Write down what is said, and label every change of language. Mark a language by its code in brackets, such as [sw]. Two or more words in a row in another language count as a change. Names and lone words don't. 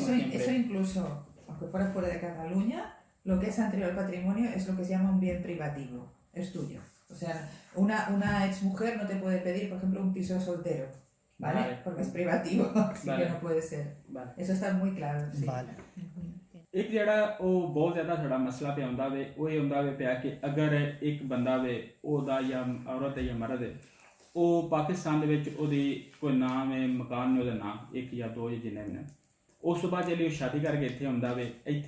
[es] eso incluso aunque fuera de Cataluña lo que es anterior al patrimonio es lo que se llama un bien privativo es tuyo. O sea, una ex mujer no te puede pedir, por ejemplo, un piso de soltero, ¿vale? Porque es privativo, así que no puede ser. Eso está muy claro. Sí. Vale. [pa] ਇੱਕ ਜਿਹੜਾ ਉਹ ਬਹੁਤ ਜ਼ਿਆਦਾ ਸਾਡਾ ਮਸਲਾ ਪਿਆ ਹੁੰਦਾ ਵੇ ਉਹ ਇਹ ਹੁੰਦਾ ਵੇ ਪਿਆ ਕਿ ਅਗਰ ਇੱਕ ਬੰਦਾ ਵੇ ਉਹਦਾ ਜਾਂ ਔਰਤ ਹੈ ਜਾਂ ਮਰਦ ਹੈ ਉਹ ਪਾਕਿਸਤਾਨ ਦੇ ਵਿੱਚ ਉਹਦੀ ਕੋਈ ਨਾਮ ਹੈ ਮਕਾਨ ਨੇ ਉਹਦਾ ਨਾਮ 1 ਜਾਂ 2 ਜਿੰਨੇ ਵੀ ਨੇ ਉਸ ਤੋਂ ਬਾਅਦ ਜੇ ਉਹ ਸ਼ਾਦੀ ਕਰਕੇ ਇੱਥੇ ਹੁੰਦਾ ਵੇ ਇੱਥੇ